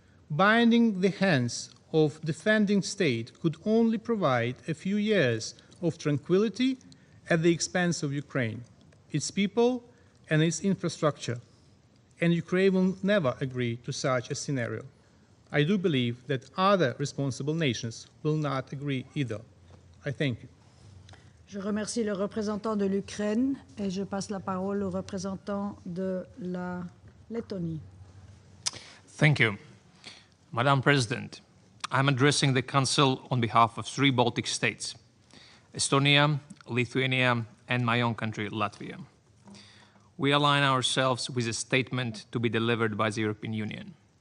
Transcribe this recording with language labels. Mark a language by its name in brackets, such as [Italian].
[English] Binding the hands of defending state could only provide a few years of tranquility at the expense of Ukraine, its people, and its infrastructure. And Ukraine will never agree to such a scenario. I do believe that other responsible nations will not agree either. I thank you. [French] Je remercie le représentant de l'Ukraine et je passe la parole au représentant de la Lettonie. [English] Thank you. Madam President, I'm addressing the Council on behalf of 3 Baltic states, Estonia, Lithuania, and my own country, Latvia. We align ourselves with a statement to be delivered by the European Union.